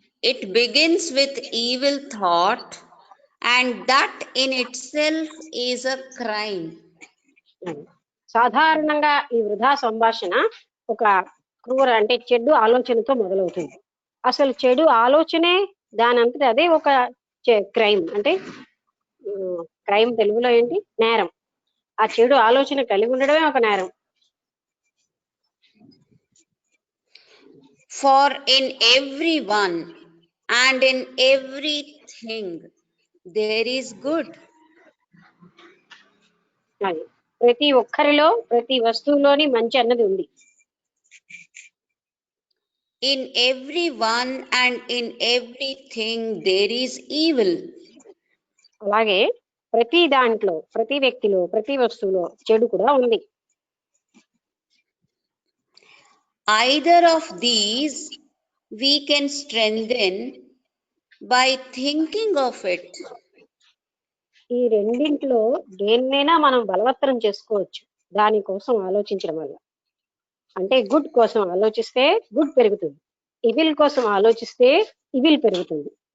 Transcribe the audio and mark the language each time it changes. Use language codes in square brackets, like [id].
[en] It begins with evil thought, and that in itself is a crime. [te] సాధారణంగా ఈ వృధా సంభాషణ ఒక క్రూర అంటే చెడు ఆలోచనతో మొదలవుతుంది. అసలు చెడు ఆలోచనే దానంతటి అదే ఒక క్రైమ్. అంటే క్రైమ్ తెలుగులో ఏంటి? నేరం. ఆ చెడు ఆలోచన కలిగి ఉండడమే ఒక నేరం. [en] For in everyone and in everything there is good. [te] అది ప్రతి ఒక్కరిలో, ప్రతి వస్తువులోని మంచి అన్నది ఉంది. [en] In everyone and in everything there is evil. [te] అలాగే ప్రతి దాంట్లో, ప్రతి వ్యక్తిలో, ప్రతి వస్తువులో చెడు కూడా ఉంది. [en] Either of these we can strengthen by thinking of it. [te] ఈ రెండింటిలో దేన్నైనా మనం బలవత్తరం చేసుకోవచ్చు దానికోసం ఆలోచించడం వల్ల. అంటే గుడ్ కోసం ఆలోచిస్తే గుడ్ పెరుగుతుంది, ఇవిల్ కోసం ఆలోచిస్తే ఇవిల్ పెరుగుతుంది.